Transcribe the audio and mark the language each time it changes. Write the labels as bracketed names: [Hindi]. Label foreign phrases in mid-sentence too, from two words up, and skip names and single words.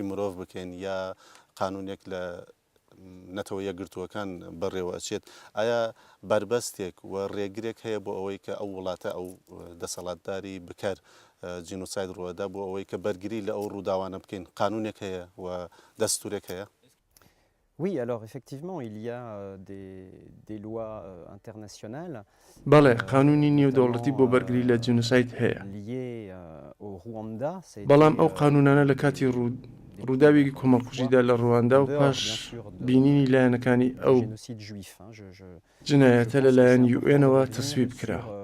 [Central Kurdish] مرۆڤ بکەین یا قانونێک لە نەتەوە یەکگرتووەکان بەڕێوە ئەچێت ئایا بربەستێک و ڕێگرێک هەیە بۆ ئەوەی کە ئەو وڵاتە ئەو دەسەڵاتداری بکار جینۆساید ڕوەدا بۆ ئەوەی کە بەرگری لە ئەو ڕووداوانە بکەین قانونێک هەیە و دەستورێک هەیە؟ [French] Oui, alors effectivement, il y a des lois internationales. [Central Kurdish] بەڵێ قانونی نێودەوڵەتی بۆ بەرگری لە جینۆساید هەیە بەڵام ئەو قانونانە لە کاتی ڕووداوێکی کۆمەڵکوژیدا لە ڕواندا و پاش بینینی لایەنەکانی ئەو جنایەتە لەلایەن UN-ەوە تەسویب کرا.